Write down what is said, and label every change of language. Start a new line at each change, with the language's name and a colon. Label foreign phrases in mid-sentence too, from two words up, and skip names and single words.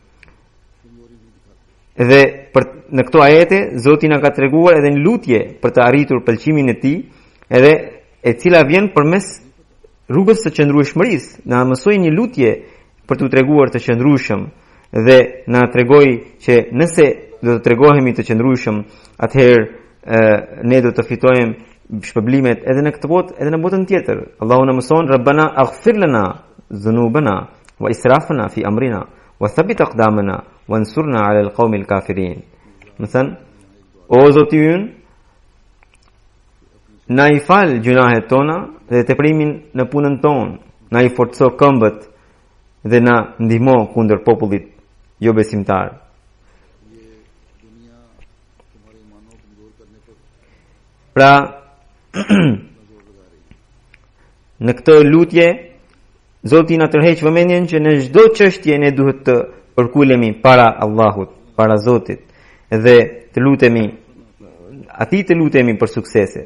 Albanian: Dhe në këto ajete Zoti na ka treguar edhe një lutje për të arritur pëlqimin e tij, edhe e cila vjen përmes rrugës së qëndrueshmërisë. Na mësoi një lutje për t'u treguar të qëndrueshëm dhe na tregoi që nëse do të tregohemi të qëndrueshëm, atëherë ne do të fitojmë shpëblimet edhe në këtë botë, edhe në botën tjetër. Allahu na mëson:
Arabic: "ربنا اغفر لنا ذنوبنا وإسرافنا في أمرنا وثبت أقدامنا وانصرنا على القوم الكافرين."
Albanian: Mëson, o Zoti ynë, na i fal gjunahet tona dhe teprimin në punën tonë, na i forco këmbët dhe na ndihmo kundër popullit jo besimtar. Pra, në këtë lutje Zoti na tërheq vëmendjen që në çdo çështje ne duhet të përkulemi para Allahut, para Zotit, dhe të lutemi për suksese.